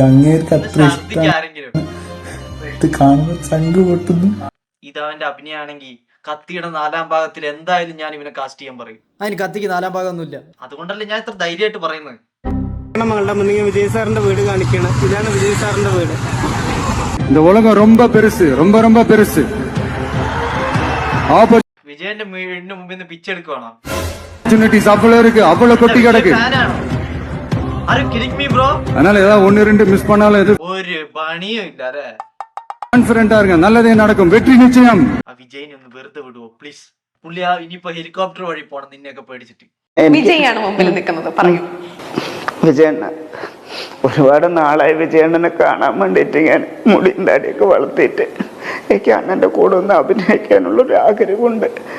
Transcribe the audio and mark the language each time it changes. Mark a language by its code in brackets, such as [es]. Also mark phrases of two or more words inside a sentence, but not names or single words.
[ml] അങ്ങേർക്ക് അത്ര ഇഷ്ടം. ആരെങ്കിലും ഇത് കാണുമ്പോ ചങ്ക് പൊട്ടുന്നു. ഇതവന്റെ അഭിനയാണെങ്കിൽ കത്തിയുടെ 4ാം ഭാഗത്തിൽ എന്തായാലും ഞാൻ ഇവനെ കാസ്റ്റ് ചെയ്യാൻ പറയും. അതിന് കത്തിക്ക് 4ാം ഭാഗമൊന്നുമില്ല. അതുകൊണ്ടല്ലേ ഞാൻ ഇത്ര ധൈര്യമായിട്ട് പറയുന്നത്. മകളുടെ മുന്നിൽ വിജയ് സാറിന്റെ വീട് കാണിക്കണം. ഇതാണ് വിജയ് സാറിന്റെ വീട്. [ta] இந்த உலகம் ரொம்ப பெருசு, ரொம்ப ரொம்ப பெருசு. [ml] വിജയന്റെ വീടിന് മുമ്പിൽ നിന്ന് പിച്ചെടുക്കുവാണോ? [ta] ஆப்பர்ச்சுனிட்டிஸ் அவ்வளவு இருக்கு, அவ்வளவு கொட்டி கிடக்கு. அதனால ஏதாவது 1-2 மிஸ் பண்ணாலும் எது [ml] ഒരു പണിയും ഇല്ല. അല്ലേ, [ta] கான்ஃபிடென்ட்டா இருங்க, நல்லதே நடக்கும், வெற்றி நிச்சயம். [ml] ആ വിജയനെ ഒന്ന് വെറുതെ വിടുവോ പ്ലീസ്? പുള്ളി ഇനിയിപ്പോ ഹെലികോപ്റ്റർ വഴി പോണം നിന്നെയൊക്കെ പേടിച്ചിട്ട്. വിജയാണ് മുമ്പിൽ നിൽക്കുന്നത്, പറയൂ. വിജയണ്ണ ഒരുപാട് നാളായി വിജയണ്ണനെ കാണാൻ വേണ്ടിയിട്ട് ഞാൻ മുടിയും താടിയൊക്കെ വളർത്തിയിട്ട് എനിക്ക് അണ്ണന്റെ കൂടെ ഒന്ന് അഭിനയിക്കാനുള്ള ഒരു ആഗ്രഹമുണ്ട്.